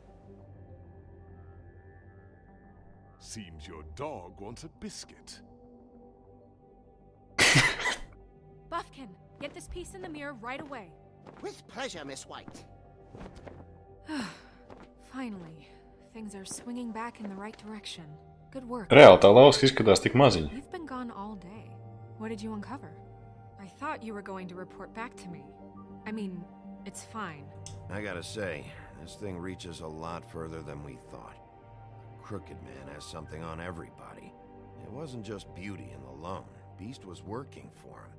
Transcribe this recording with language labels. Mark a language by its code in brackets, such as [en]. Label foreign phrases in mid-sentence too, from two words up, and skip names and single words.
[en] Seems your dog wants a biscuit. Buffkin, get this piece in the mirror right away. With pleasure, Miss White. Finally, things are swinging back in the right direction. Good work. [lv] Reāli tā lauska izskatās tik maziņa. [en] You've been gone all day. What did you uncover? I thought you were going to report back to me. I mean, it's fine. I gotta say, this thing reaches a lot further than we thought. Crooked Man has something on everybody. It wasn't just Beauty and the Lone. Beast was working for him.